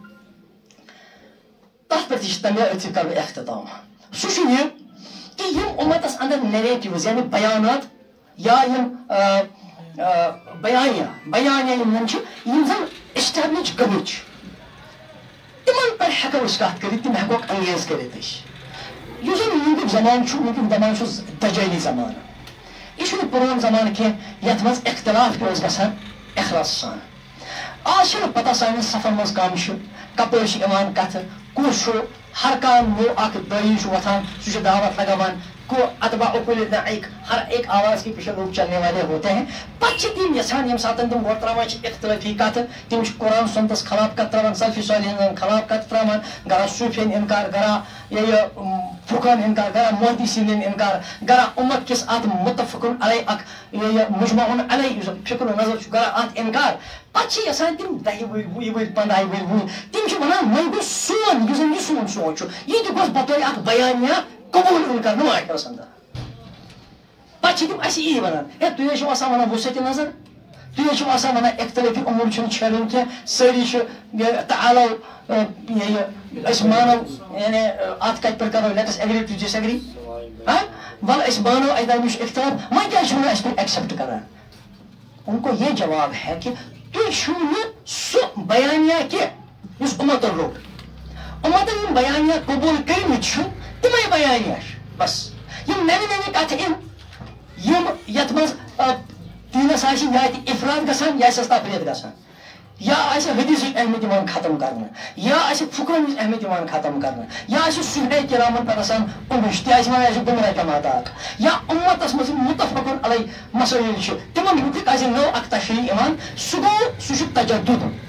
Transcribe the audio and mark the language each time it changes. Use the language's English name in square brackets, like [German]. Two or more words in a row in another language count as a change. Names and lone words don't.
[Kashmiri] تتھ پٮ۪ٹھ تہِ چھِ تَمہِ أتھی کرٕ بہٕ اختتام سُہ چھُ یہِ کہ یِم اُمتس اندر نیریٹِوز یعنی بیانات یا یِم بیانیا یِم زن چھِ یِم زن اسٹیبلِش گٔمٕتۍ چھِ تمن پہ ہیٚکو أسۍ کتھ کٔرِتھ تِم ہیٚکوکھ انگیز کٔرِتھ أسۍ یُس زن وٕنیُک زمانہٕ چھُ وٕنیُک زمانہٕ چھُ دجٲلی زمانہٕ یہ چھُنہٕ پرون زمانہٕ کینٛہہ یتھ منٛز اختلاف تہِ اوس گژھان اخلاص سان آز چھنہٕ پتہ سانٮ۪ن صفن منٛز کم چھُ کپٲرۍ چھِ یِوان کتھٕ کُس چھُ ہر کانٛہہ نوٚو اکھ دٲعی چھُ وۄتھان سُہ چھُ دعوت لگاوان کو اتباع کل ایک [Urdu] ہر ایک آواز کے پیچھے لوگ چلنے والے ہوتے ہیں [Kashmiri] پتہ تم یژھان یم ساتن تم گۄڈٕ تراوان چھِ اختلافی کتھ تم چھِ قرآن سنتس خلاف کتھ تراوان سلفی صالحین خلاف کتھ تراوان گرا صوفین انکار گرا یہ فقہن انکار گرا محدثین انکار گرا امت کس ات متفقن علی اک یہ مجمعن علی فکر و نظر چھُ گرا ات انکار پتہ چھِ یژھان تم 10 ؤری 20 ؤری 15 ؤری وُہ تم چھِ ونان وۄنۍ گوٚژھ سون یُس زن یہِ سون سونٛچ چھُ یہِ تہِ گوٚژھ بطور اکھ بیانیہ قبول یُن کرنہٕ معاشرس اندر پتہ چھِ تم اسہِ یی ونان ہے تُہۍ حظ چھِو آسان ونان وسعتِ نظر تُہۍ حظ چھِو آسان ونان اختلافی امور چھُنہٕ چھٲڑِن کینٛہہ سٲری چھِ تعالو یہ أسۍ مانو یعنی اتھ کتہِ پٮ۪ٹھ کرو [English] let's agree to disagree [Kashmiri] ول أسۍ مانو اَتہِ چھُ اختلاف وۄنۍ کیٛازِ چھِو نہٕ اَسہِ تُہۍ ایکسیپٹ کران [Urdu] ان کو یہ جواب ہے کہ [Kashmiri] تُہۍ چھِو نہٕ سُہ بیانیہ کینٛہہ یُس اُمتن روٚٹ اُمتن یِم بیانیہ قبول کٔرمٕتۍ چھِ تِمے بیانیہ چھِ بس یم نوِ نوِ کتھٕ یِن یم یتھ منٛز دیٖنس آسہِ یا تہِ افراد گژھان یا آسٮ۪س تفریٖد گژھان یا آسہِ حدیثٕچ اہمیت یِوان ختم کرنہٕ یا آسہِ فقہٕچ اہمیت یِوان ختم کرنہٕ یا آسہِ صحبہ کرامن پٮ۪ٹھ آسان اُمش تہِ آسہِ وۄنۍ آسہِ گمراہ جماعت اکھ یا اُمتس منٛز یِم متفقن علی مسٲیل چھِ تِمن مُتعلق آسہِ نٔو اکھ تشریح یِوان سُہ گوٚو سُہ چھُ تجدد